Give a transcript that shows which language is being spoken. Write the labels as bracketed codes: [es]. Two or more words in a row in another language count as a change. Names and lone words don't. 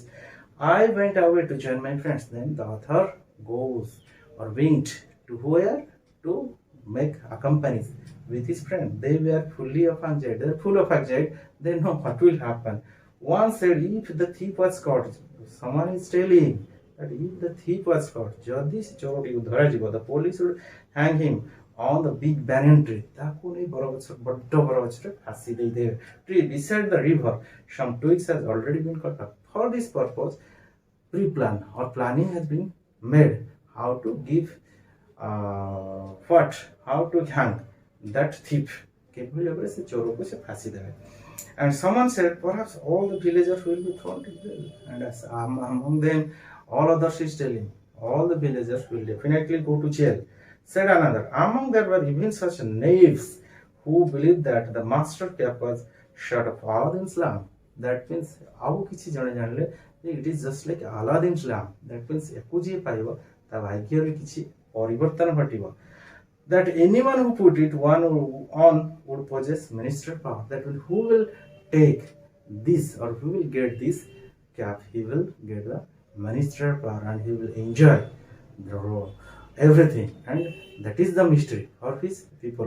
[en] I went away to join my friends. Then the author goes or went to where? To make accompanies with his friend. They were fully of anxiety. They are full of anxiety. They know what will happen. One said, if the thief was caught, someone is telling that if the thief was caught, [or] ଯଦି ସେ ଚୋରଟିକୁ ଧରାଯିବ, [en] the police would hang him on the big banyan tree. [or] ତାକୁ ନେଇ ବଡ଼ ବରଗଛରେ ଫାସି ଦେଇଦେବେ. [en] Tree beside the river, some twigs has already been cut up. For this purpose, pre-plan or planning has been made how to give how to hang that thief. [or] କିଭଳି ଭାବରେ ସେ ଚୋରକୁ ସେ ଫାସି ଦେବେ. [en] And someone said, perhaps all the villagers will be thrown to jail. And as among them, all others is telling, all the villagers will definitely go to jail. Said another, among them were even such knaves who believed that the master cap was shot of Aladdin's lamp. That means, [or] ଆଉ କିଛି ଜଣେ ଜାଣିଲେ [en] it is just like Aladdin's lamp. That means, [or] ୟାକୁ ଯିଏ ପାଇବ ତା ଭାଗ୍ୟରେ କିଛି ପରିବର୍ତ୍ତନ ଘଟିବ. [en] That anyone who put it on would possess ministerial power. That means, who will take this or who will get this cap, he will get the ministerial power and he will enjoy the role, everything, and that is the mystery of his people.